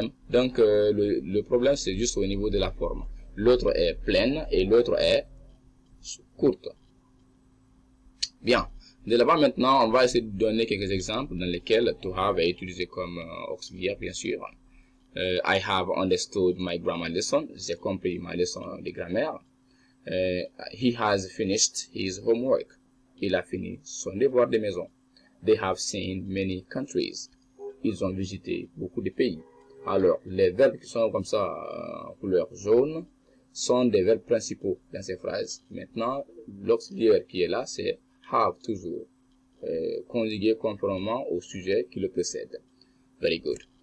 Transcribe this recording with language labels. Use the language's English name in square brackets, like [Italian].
[French] Donc, le problème, c'est juste au niveau de la forme. L'autre est pleine et l'autre est courte. Bien. De là-bas, maintenant, on va essayer de donner quelques exemples dans lesquels to have est utilisé comme auxiliaire, bien sûr. [English] I have understood my grammar lesson. [French] J'ai compris ma leçon de grammaire. [English] He has finished his homework. [French] Il a fini son devoir de maison. [English] They have seen many countries. [French] Ils ont visité beaucoup de pays. Alors, les verbes qui sont comme ça, en couleur jaune, sont des verbes principaux dans ces phrases. Maintenant, l'auxiliaire qui est là, c'est have toujours, conjugué conformément au sujet qui le précède. [English] Very good.